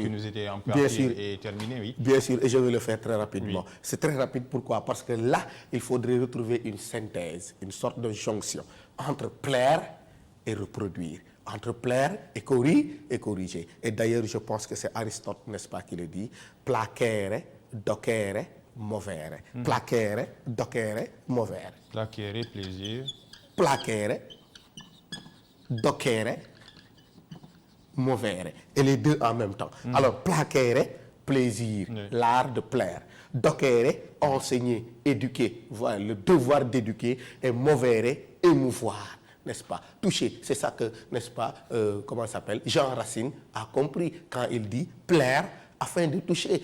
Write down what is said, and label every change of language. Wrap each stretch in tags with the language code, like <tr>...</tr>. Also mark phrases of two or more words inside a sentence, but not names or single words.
<fr>qui nous était imparti est terminé, oui. Bien sûr, et je vais le faire très rapidement. Oui. C'est très rapide, pourquoi? Parce que là, il faudrait retrouver une synthèse, une sorte de jonction entre plaire et reproduire, entre plaire et corriger. Et d'ailleurs, je pense que c'est Aristote, n'est-ce pas, qui le dit,</fr> <la>placere, docere, movere. Placere, docere, movere. Placere, plaisir. Placere, docere, movere.</la> <fr>Et les deux en même temps. Alors, placere, plaisir, Oui. l'art de plaire. Docere, enseigner, éduquer. Voilà, le devoir d'éduquer. Et movere, émouvoir. N'est-ce pas? Toucher. C'est ça que, n'est-ce pas, comment ça s'appelle? Jean Racine a compris quand il dit plaire afin de toucher.</fr>